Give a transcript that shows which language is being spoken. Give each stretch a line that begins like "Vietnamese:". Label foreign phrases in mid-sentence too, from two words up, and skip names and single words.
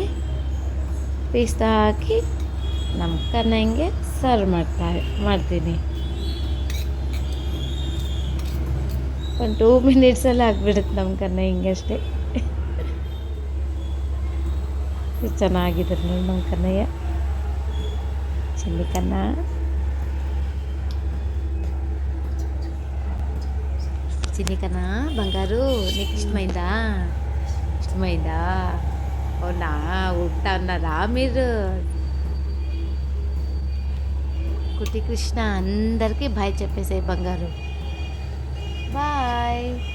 Kannada: ಪಿಸ್ತಾ ಹಾಕಿ ನಮ್ಮ ಕನ್ನಯ್ಯಂಗೆ ಸರ್ವ್ ಮಾಡ್ತೀನಿ. ಒಂದು 2 ಮಿನಿಟ್ಸಲ್ಲಿ ಆಗಿಬಿಡುತ್ತೆ ನಮ್ಮ ಕನ್ನಯ್ಯಂಗೆ ಅಷ್ಟೇ. ಚೆನ್ನಾಗಿದ್ದಾರೆ ನೋಡಿ ನಮ್ಮ ಕನ್ನಯ್ಯ, ಚಿಲ್ಲಿ ಕನ್ನ.
Telugu: చిన్ని కన్నా బంగారు, నీకు ఇష్టమైందా? అవునా, ఉంటా అన్నారా మీరు? కుట్టి కృష్ణ అందరికీ బాయ్ చెప్పేసే బంగారు. బాయ్.